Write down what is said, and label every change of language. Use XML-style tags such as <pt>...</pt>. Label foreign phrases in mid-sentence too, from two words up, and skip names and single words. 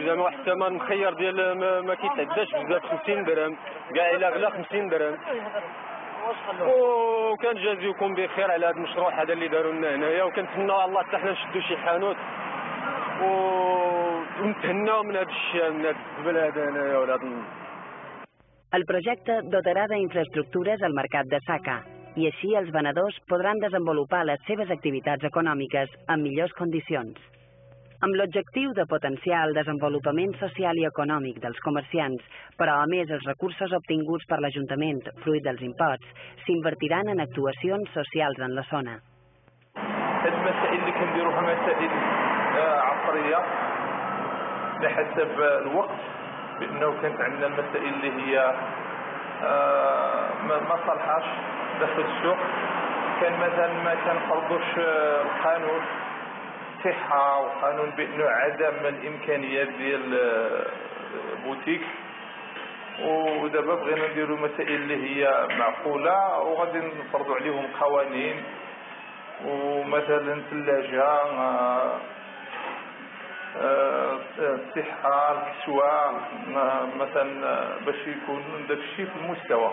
<ar>زعما واحد الثمن مخير ديال ما كيتعداش بزاف، 50 درهم كاع الا غلا 50 درهم. وكنجازيوكم بخير على هذا المشروع هذا اللي داروا لنا هنايا، وكنتمناو الله حتى حنا نشدوا شي حانوت ونتهناو من هذا الشيء، من هذا الزبل هذا هنايا ولا هذا.</ar> <ca>El projecte dotarà d'infraestructures al mercat de Saka i així els venedors podran desenvolupar les seves activitats econòmiques en millors condicions. Amb l'objectiu de potenciar el desenvolupament social i econòmic dels comerciants, però a més els recursos obtinguts per l'Ajuntament, fruit dels imposts, s'invertiran en actuacions socials en la zona.</ca> <ar>المسائل اللي كنديروها مسائل عصرية بحسب الوقت، بأنه كانت عندنا المسائل اللي هي ما صلحاش داخل السوق. كان مثلا ما كنفرضوش القانون صحة وقانون بأنه عدم الإمكانيات ديال بوتيك، ودابا بغينا نديرو مسائل اللي هي معقولة وغادي نفرضوا عليهم قوانين، ومثلا ثلاجة، الصحة، الكسوة، مثلا باش يكون داك الشيء في المستوى.</ar>